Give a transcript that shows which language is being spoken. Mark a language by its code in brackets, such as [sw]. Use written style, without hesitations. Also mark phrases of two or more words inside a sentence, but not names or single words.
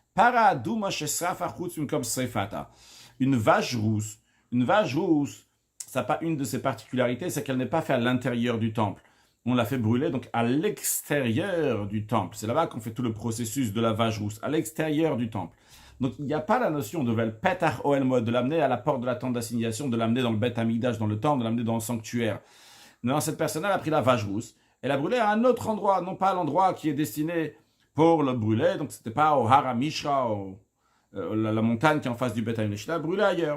[fr] Une vache rousse, ça n'a pas une de ses particularités, c'est qu'elle n'est pas faite à l'intérieur du temple. On l'a fait brûler donc à l'extérieur du temple. C'est là-bas qu'on fait tout le processus de la vache rousse, à l'extérieur du temple. Donc il n'y a pas la notion de [he] פתח אהל מועד, [fr] de l'amener à la porte de la tente d'assignation, de l'amener dans le Beth Amikdash, dans le temple, de l'amener dans le sanctuaire. Non, cette personne a pris la vache rousse, elle a brûlé à un autre endroit, non pas à l'endroit qui est destiné pour le brûler, donc c'était pas au Hara Mishra, la montagne qui est en face du Beth Amikdash, il a brûlé ailleurs.